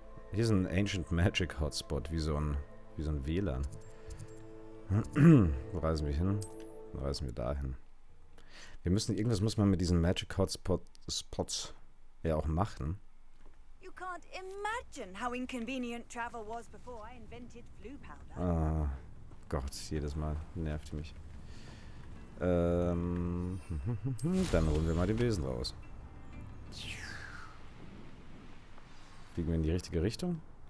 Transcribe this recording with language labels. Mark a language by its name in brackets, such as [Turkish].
[German] Hier ist ein Ancient Magic Hotspot, wie so ein WLAN. Wo reisen wir hin? Wo reisen wir dahin? Irgendwas muss man mit diesen Magic Hotspots ja auch machen. [English] You can't imagine how inconvenient travel was before I invented flu powder. [German] Ah, Gott, jedes Mal nervt mich. Dann holen wir mal den Besen raus. Fliegen wir in die richtige Richtung?